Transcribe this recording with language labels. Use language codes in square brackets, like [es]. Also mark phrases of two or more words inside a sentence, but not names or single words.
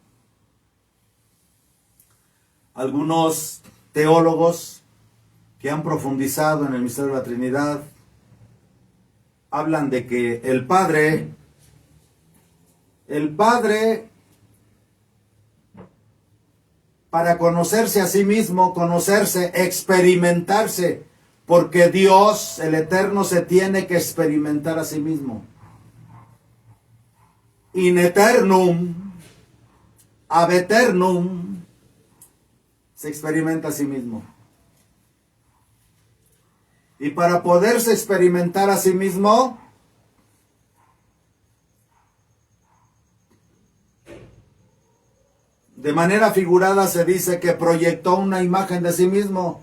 [es] Algunos teólogos que han profundizado en el misterio de la Trinidad hablan de que el Padre, para conocerse a sí mismo, conocerse, experimentarse, porque Dios, el Eterno, se tiene que experimentar a sí mismo. [la] In eternum, ab eternum, [es] se experimenta a sí mismo. Y para poderse experimentar a sí mismo, de manera figurada se dice que proyectó una imagen de sí mismo.